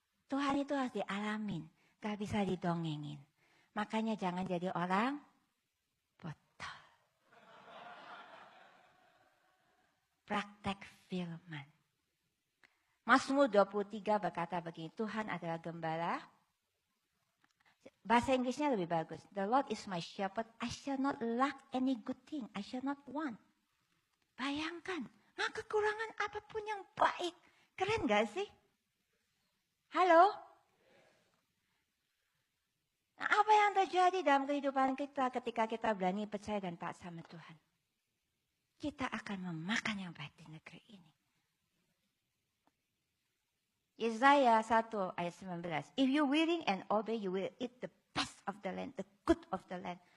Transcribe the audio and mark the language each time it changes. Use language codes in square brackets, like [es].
[id] Tuhan itu harus dialamin, gak bisa didongengin. Makanya jangan jadi orang bodoh. Praktek firman. Mazmur 23 berkata begini, Tuhan adalah gembala. Bahasa Inggrisnya lebih bagus. [en] The Lord is my shepherd, I shall not lack any good thing, I shall not want. [id] Bayangkan, nah kekurangan apapun yang baik. Keren gak sih? Halo? Nah, apa yang terjadi dalam kehidupan kita ketika kita berani percaya dan taat sama Tuhan? Kita akan memakan yang baik di negeri ini. Yesaya 1 ayat 19. [en] If you willing and obey, you will eat the best of the land, the good of the land.